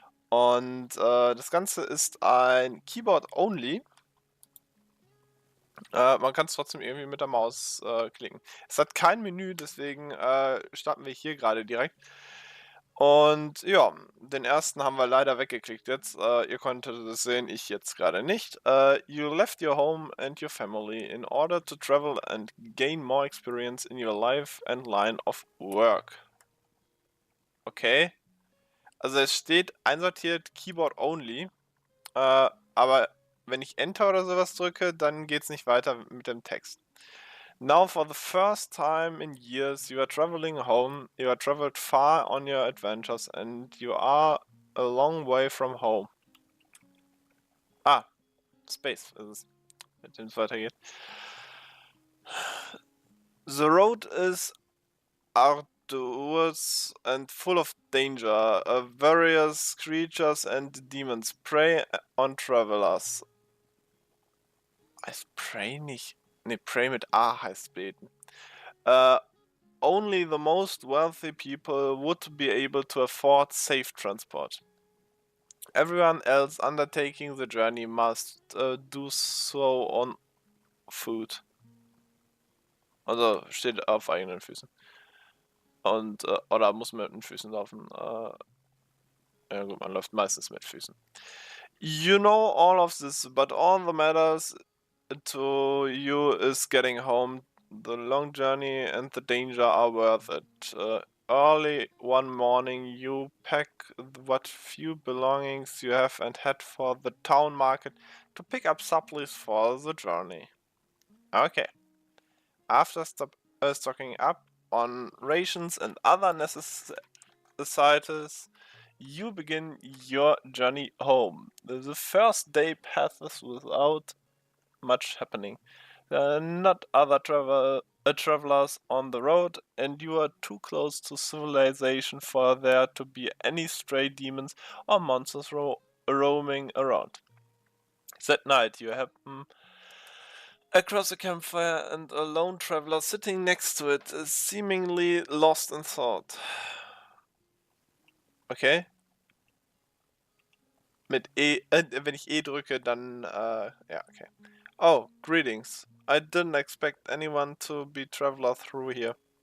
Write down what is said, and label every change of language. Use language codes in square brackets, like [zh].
[de] Und das Ganze ist ein Keyboard-Only. Man kann es trotzdem irgendwie mit der Maus klicken. Es hat kein Menü, deswegen starten wir hier gerade direkt. Und ja, den ersten haben wir leider weggeklickt jetzt. Ihr konntet es sehen, ich jetzt gerade nicht. [en] You left your home and your family in order to travel and gain more experience in your life and line of work. Okay. [de] Also es steht einsortiert Keyboard only. Aber wenn ich Enter oder sowas drücke, dann geht es nicht weiter mit dem Text. [en] Now, for the first time in years, you are traveling home. You are traveled far on your adventures, and you are a long way from home. [de] Ah, Space ist es, mit dem es weitergeht. [en] The road is arduous and full of danger. Various creatures and demons prey on travelers. [de] Heißt Prey nicht? Ne, Prey mit A heißt beten. [en] Only the most wealthy people would be able to afford safe transport. Everyone else undertaking the journey must do so on foot. [de] Also steht auf eigenen Füßen. Und, oder muss mit den Füßen laufen. Ja gut, man läuft meistens mit Füßen. [en] You know all of this, but all that matters to you is getting home. The long journey and the danger are worth it. Early one morning, you pack what few belongings you have and head for the town market to pick up supplies for the journey. Okay. After stocking up on rations and other necessities, you begin your journey home. The first day passes without much happening. There are not other travelers on the road, and you are too close to civilization for there to be any stray demons or monsters roaming around. That night you happen across a campfire, and a lone traveler sitting next to it is seemingly lost in thought. Okay. [de] Mit E, wenn ich E drücke, dann, ja, okay. [en] Oh, greetings. I didn't expect anyone to be traveler through here.